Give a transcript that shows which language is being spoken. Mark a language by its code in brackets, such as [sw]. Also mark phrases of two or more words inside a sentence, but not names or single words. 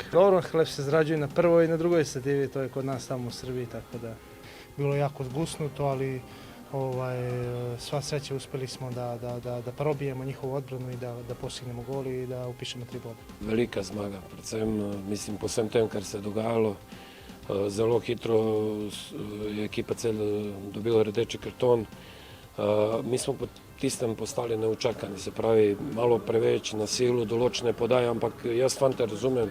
[sr] Dobro, hleb se zarađuje na prvoj i na drugoj stativi, to je kod nas tamo u Srbiji, tako da bilo jako zgusnuto, ali sva sreća uspeli smo da probijemo njihovu odbranu i da postignemo gol i da upišemo 3 boda. [sl] Velika zmaga, predvsem mislim po vsem tem, kar se je dogajalo. Zelo hitro je ekipa Celja dobila rdeči karton. Mi smo po tistem postali neučakani, se pravi malo preveč na silu, določene podaje, ampak jaz fante razumem.